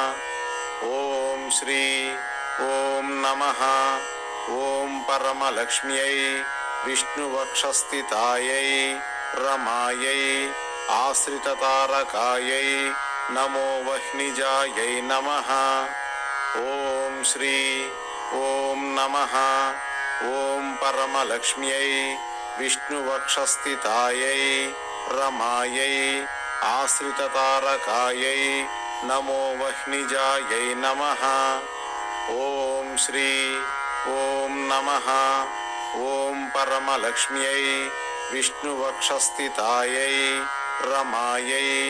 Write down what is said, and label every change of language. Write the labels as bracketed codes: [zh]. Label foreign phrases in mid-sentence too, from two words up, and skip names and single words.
[sa] ओं श्री ओं नमः ओं परमलक्ष्म्यै विष्णुवक्षस्थितायै रमायै आश्रिततारकायै नमो वह्निजायै नमः। ओं श्री ఓం నమః ఓం పరమలక్ష్మ్యై విష్ణువక్షస్థితాయై రమాయై ఆశ్రితతారకాయై నమో వహ్నిజాయై నమః ఓం శ్రీ ఓం నమః ఓం పరమలక్ష్మ్యై విష్ణువక్షస్థితాయై రమాయై